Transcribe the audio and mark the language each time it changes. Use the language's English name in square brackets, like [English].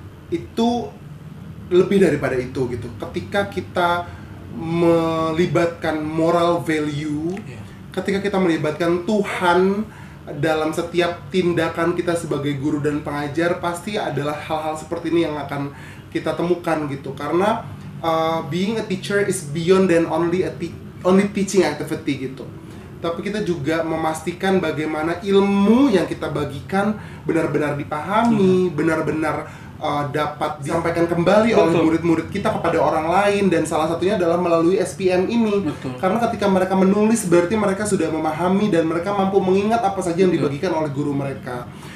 [Indonesian] Itu lebih daripada itu gitu. Ketika kita melibatkan moral value, ketika kita melibatkan Tuhan dalam setiap tindakan kita sebagai guru dan pengajar, pasti adalah hal-hal seperti ini yang akan kita temukan gitu. Karena [English] being a teacher is beyond than only teaching activity gitu. [Indonesian] Tapi kita juga memastikan bagaimana ilmu yang kita bagikan benar-benar dipahami, benar-benar dapat disampaikan kembali oleh murid-murid kita kepada orang lain, dan salah satunya adalah melalui SPM ini. Karena ketika mereka menulis berarti mereka sudah memahami dan mereka mampu mengingat apa saja yang dibagikan oleh guru mereka.